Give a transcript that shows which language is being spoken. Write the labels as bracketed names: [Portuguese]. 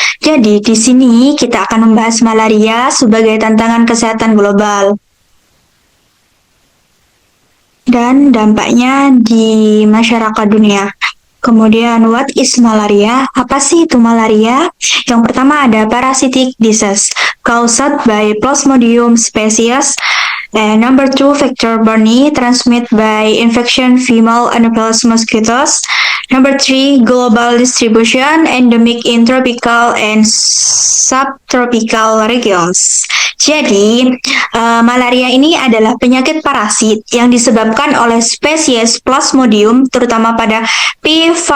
[Indonesian] Jadi, di sini kita akan membahas malaria sebagai tantangan kesehatan global dan dampaknya di masyarakat dunia. Kemudian, [English] what is malaria? [Indonesian] Apa sih itu malaria? Yang pertama ada [English] parasitic disease caused by Plasmodium species. And number two, vector-borne, transmitted by infection female Anopheles mosquitoes. Number three, global distribution, endemic in tropical and subtropical regions. [Indonesian] Jadi, malaria ini adalah penyakit parasit yang disebabkan oleh spesies Plasmodium, terutama pada P.